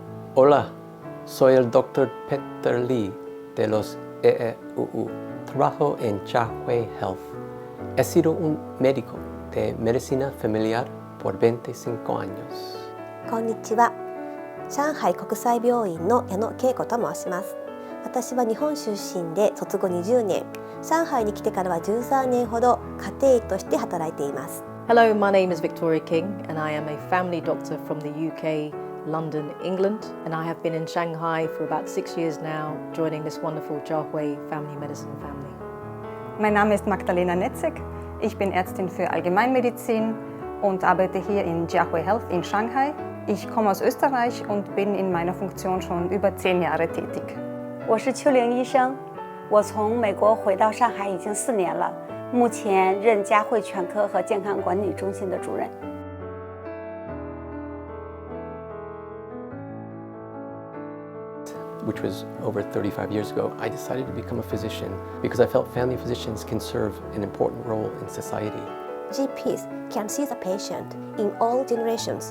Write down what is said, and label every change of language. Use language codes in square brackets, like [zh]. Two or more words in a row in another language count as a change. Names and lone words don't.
[es] Hola, soy el Dr. Peter Lee de los EEUU. Trabajo en Jiahui Health. He sido un médico de medicina familiar por 25 años. [ja] こんにちは。上海国際病院の矢野恵子と申します。私は日本出身で卒後20年、上海に来てからは13年ほど家庭医として働いています。 [en] Hello, my name is Victoria King and I am a family doctor from the UK, London, England, and I have been in Shanghai for about 6 years now, joining this wonderful Jiahui family medicine family. [de] Mein Name ist Magdalena Netzek. Ich bin Ärztin für Allgemeinmedizin und arbeite hier in Jiahui Health in Shanghai. Ich komme aus Österreich und bin in meiner Funktion schon über 10 Jahre tätig. [zh] 我是邱玲医生，我从美国回到上海已经4年了，目前任嘉汇全科和健康管理中心的主任。 [en] Which was over 35 years ago, I decided to become a physician because I felt family physicians can serve an important role in society. GPs can see the patient in all generations.